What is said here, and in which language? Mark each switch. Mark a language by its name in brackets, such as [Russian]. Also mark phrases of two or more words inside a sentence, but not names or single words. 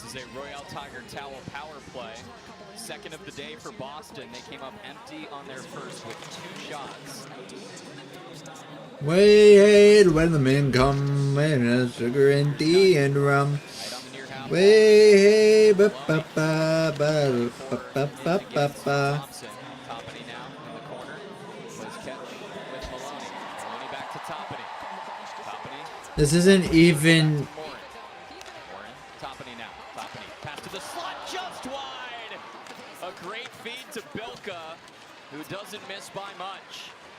[English] This is a Royale Tiger Towel power play. Second of the day for Boston. They came up empty on their first with 2 shots. Wait, when the men come, and sugar and tea and rum. Wait, ba ba ba ba ba ba ba ba ba. Toppany now in the corner. Was kept with Maloney. Maloney back to Toppany. Toppany. This isn't even. Toppany now. Toppany. Pass to the slot just wide. A great feed to Bilka, who doesn't miss by much.